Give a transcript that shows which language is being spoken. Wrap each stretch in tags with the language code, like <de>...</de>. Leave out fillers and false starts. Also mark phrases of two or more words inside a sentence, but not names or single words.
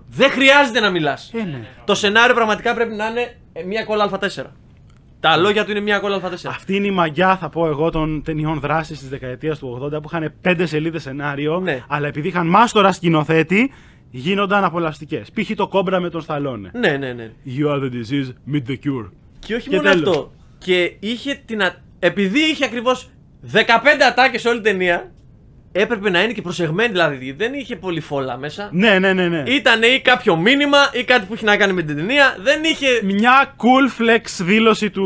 <el>Δεν χρειάζεται να μιλάς. Το σενάριο πραγματικά πρέπει να είναι μια κόλλα Α4. Τα λόγια του είναι μια κόλλα Α4. Αυτή είναι η μαγιά, θα πω εγώ, των ταινιών δράσης της δεκαετίας του 80 που είχαν 5 σελίδες σενάριο, ναι. Αλλά επειδή είχαν μάστορα σκηνοθέτη, γίνονταν απολαυστικές. Π.χ. το Κόμπρα με τον Σταλόνε. Ναι.</el> <en>You are the disease, meet the cure.</en> <el>Και όχι μόνο αυτό. Και είχε επειδή είχε ακριβώς 15 ατάκες όλη την ταινία, έπρεπε να είναι και προσεγμένη, δηλαδή δεν είχε πολύ φόλα μέσα. Ναι. Ήταν ή κάποιο μήνυμα ή κάτι που είχε να κάνει με την ταινία. Δεν είχε. Μια</el> <en>cool flex</en> <el>δήλωση του.</el>